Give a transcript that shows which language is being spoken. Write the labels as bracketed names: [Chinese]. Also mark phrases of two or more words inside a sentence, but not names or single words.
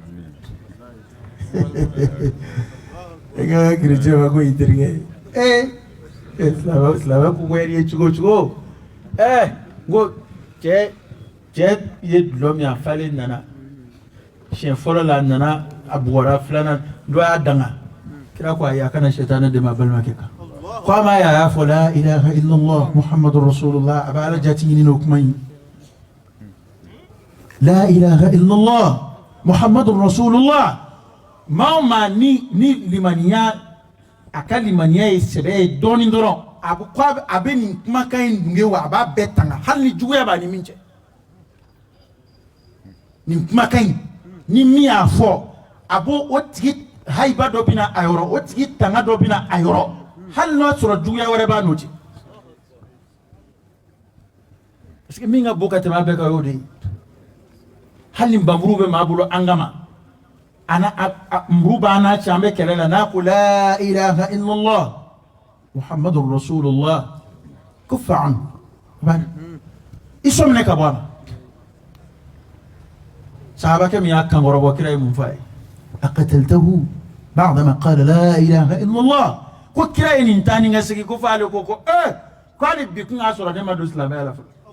[Bambara] i kan bɛ kerecɛn ma ko i terikɛ ye silamɛ ko wɛrɛ ye cogo cogo n ko cɛ ye dulɔ min a falen nana siɲɛ fɔlɔ la a nana a bugɔra filanan dɔ y'a danga kira ko ayi a kana sɛtanɛ dɛmɛ a balimakɛ kan ko a ma ye a y'a fɔ [Arabic] لا إله إلا الله محمد رسول الله [Bambara] a bɛ ala jati ɲini n'o kuma in [Arabic] لا إله إلا الله محمد رسول الله [Bambara] maa o maa ni limaniya a ka limaniya ye sɛbɛ ye dɔɔnin dɔrɔn a bɛ nin kumakan in dunge wa a b'a bɛɛ tanga hali ni juguya b'a ni min cɛ nin kumakan in ni min y'a fɔ a b'o o tigi hayiba dɔ bɛ na a yɔrɔ o tigi tanga dɔ bɛ na a yɔrɔ hali n'a sɔrɔ juguya wɛrɛ b'a n'o cɛ parce que min ka bon ka tɛmɛ a bɛɛ kan o y'o de ye hali ni nbamuru bɛ maa bolo an kama nburu b'an n'a cɛ an bɛ kɛlɛ la n'a ko [Arabic] لا إله إلا الله محمد رسول الله [Bambara] ko fa'an i sɔminɛ ka bɔ a ma sahabakɛ min y'a kankɔrɔbɔ kira ye mun f'a ye [Arabic] أقتلته بعد ما قال لا إله إلا الله [Bambara] ko kira ye nin taa ni ka segin ko f'ale ko k'ale bi kun y'a sɔrɔ ne ma don silamɛya la fɔlɔ